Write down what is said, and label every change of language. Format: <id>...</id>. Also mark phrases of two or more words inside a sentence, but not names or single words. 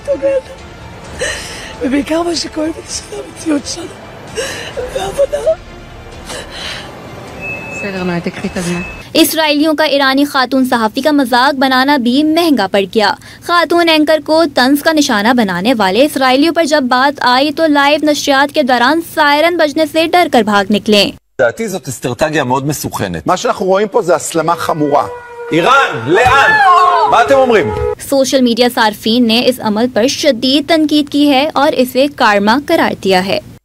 <ur>اسرائیلیوں کا ایرانی خاتون صحافی کا مذاق بنانا بھی مہنگا پڑ گیا. خاتون اینکر کو طنز کا نشانہ بنانے والے اسرائیلیوں پر جب بات آئی تو لائیو نشریات کے دوران سائرن بجنے سے ڈر کر بھاگ نکلے.</ur> <he>לדעתי זאת אסטרטגיה מאוד מסוכנת. מה שאנחנו רואים פה זה הסלמה חמורה. איראן, לאן? מה אתם אומרים?</he> <en>social media</en> <ur>صارفین نے اس عمل پر شدید تنقید کی ہے اور اسے کرما قرار دیا ہے.</ur>